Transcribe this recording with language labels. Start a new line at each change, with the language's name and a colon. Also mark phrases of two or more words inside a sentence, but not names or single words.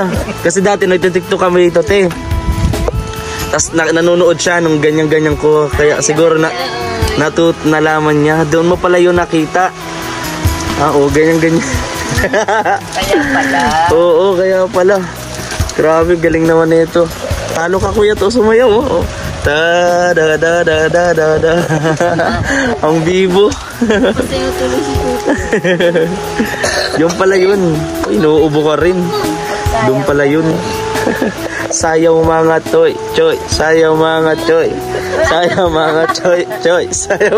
Filipino: Kasi dati nagtitiktok kami dito, te. Tapos nanonood siya nung ganyan-ganyan ko. Kaya siguro nalaman niya. Doon mo pala yun nakita. Oo, ganyan-ganyan. Kaya pala. Oo, kaya pala. Grabe, galing naman nito. Talo ka, kuya, to sumayaw. Oh. Da da da da da da da. Ang bibo. Masayaw tuloy si Tuto. Yung pala yun. Inuubo ka rin. Doon pala yun. Sayaw mga toy, choy. Sayaw mga choy. Sayaw mga choy, choy. Sayaw.